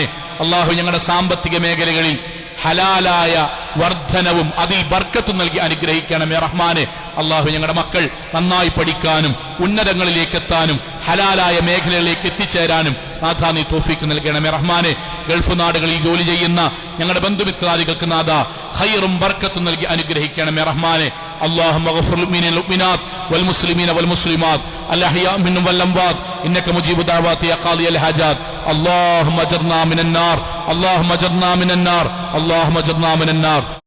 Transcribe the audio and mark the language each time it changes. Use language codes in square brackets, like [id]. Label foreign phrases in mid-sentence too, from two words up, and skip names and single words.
[ml] അള്ളാഹു ഞങ്ങളുടെ സാമ്പത്തിക മേഖലകളിൽ ഹലാലായ വർധനവും അതിൽ ബർക്കത്തും നൽകി അനുഗ്രഹിക്കണമേ റഹ്മാനെ. അള്ളാഹു ഞങ്ങളുടെ മക്കൾ നന്നായി പഠിക്കാനും ഉന്നതങ്ങളിലേക്ക് എത്താനും ഹലാലായ മേഖലകളിലേക്ക് എത്തിച്ചേരാനും നാഥ നീ തൗഫീഖ് നൽകണമേ റഹ്മാനെ. ഗൾഫ് നാടുകളിൽ ജോലി ചെയ്യുന്ന ഞങ്ങളുടെ ബന്ധുമിത്രാദികൾക്ക് നാഥ ഖൈറും ബർക്കത്തും നൽകി അനുഗ്രഹിക്കണമേ റഹ്മാനെ. [ar] اللهم اغفر للمؤمنين والمؤمنات والمسلمين والمسلمات الأحياء منهم والأموات إنك مجيب دعوات يا قاضي الحاجات. اللهم اجرنا من النار، اللهم اجرنا من النار، اللهم اجرنا من النار.